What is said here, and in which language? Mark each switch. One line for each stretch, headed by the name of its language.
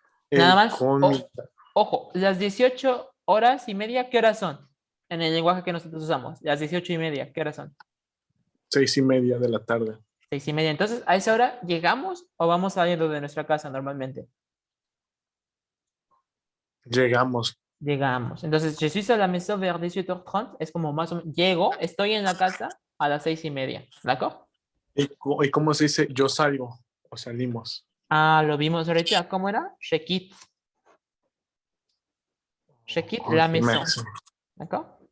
Spanish: Nada más. Ojo, las 18:30, ¿qué horas son? En el lenguaje que nosotros usamos. Las 18:30, ¿qué horas son? 6:30 de la tarde. 6:30. Entonces, ¿a esa hora llegamos o vamos saliendo de nuestra casa normalmente? Llegamos.
French: Entonces, je suis à la maison vers 18h30.
Spanish: Es como más o menos, llego, estoy en la casa a las 6:30.
French: ¿D'accord?
Spanish: ¿Y cómo se dice? Yo salgo o salimos. Lo vimos ahorita. ¿Cómo era?
French: Je quitte. Je quitte la maison. ¿D'accord?